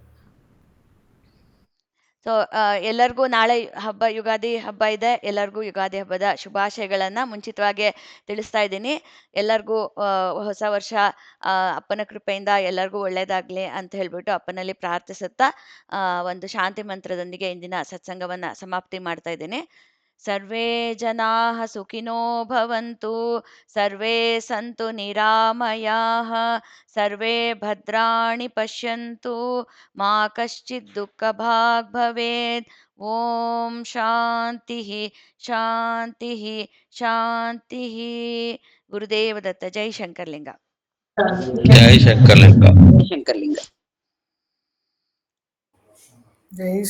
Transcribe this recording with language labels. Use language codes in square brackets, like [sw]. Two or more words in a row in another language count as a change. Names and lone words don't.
[kn] ಸೊ ಎಲ್ಲರಿಗೂ ನಾಳೆ ಹಬ್ಬ, ಯುಗಾದಿ ಹಬ್ಬ ಇದೆ. ಎಲ್ಲರಿಗೂ ಯುಗಾದಿ ಹಬ್ಬದ ಶುಭಾಶಯಗಳನ್ನ ಮುಂಚಿತವಾಗಿ ತಿಳಿಸ್ತಾ ಇದ್ದೀನಿ. ಎಲ್ಲರಿಗೂ ಹೊಸ ವರ್ಷ ಅಪ್ಪನ ಕೃಪೆಯಿಂದ ಎಲ್ಲರಿಗೂ ಒಳ್ಳೇದಾಗ್ಲಿ ಅಂತ ಹೇಳ್ಬಿಟ್ಟು ಅಪ್ಪನಲ್ಲಿ ಪ್ರಾರ್ಥಿಸುತ್ತಾ ಒಂದು ಶಾಂತಿ ಮಂತ್ರದೊಂದಿಗೆ ಇಂದಿನ ಸತ್ಸಂಗವನ್ನ ಸಮಾಪ್ತಿ ಮಾಡ್ತಾ ಇದ್ದೀನಿ. [sa] ಸರ್ವೇ ಜನಾಃ ಸುಖಿನೋ ಭವಂತು, ಸರ್ವೇ ಸಂತು ನಿರಾಮಯಾಃ, ಸರ್ವೇ ಭದ್ರಾಣಿ ಪಶ್ಯಂತು, ಮಾ ಕಶ್ಚಿತ್ ದುಃಖಭಾಗ್ ಭವೇತ್. ಓಂ ಶಾಂತಿ ಶಾಂತಿ ಶಾಂತಿ. ಗುರುದೇವ ದತ್ತ. ಜೈ ಶಂಕರ್ಲಿಂಗ. ಜೈ ಶಂಕರಲಿಂಗ. ಶಂಕರ್ಲಿಂಗ. ಜೈ